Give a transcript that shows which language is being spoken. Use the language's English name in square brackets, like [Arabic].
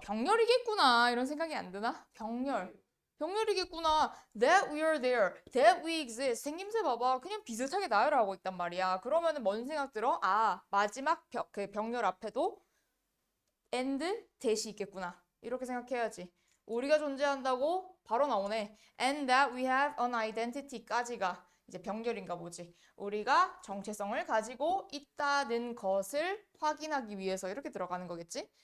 [Korean] 병렬이겠구나. 이런 생각이 안 드나? 병렬이겠구나. [English] That we are there. That we exist. [Korean] 생김새 봐봐. 그냥 비슷하게 나열을 하고 있단 말이야. 그러면은 뭔 생각 들어? 아, 마지막 그 병렬 앞에도 and 대시 있겠구나. 이렇게 생각해야지. 우리가 존재한다고 바로 나오네. [English] And that we have an identity [Korean] 까지가 이제 병렬인가 보지. 우리가 정체성을 가지고 있다는 것을 확인하기 위해서 이렇게 들어가는 거겠지.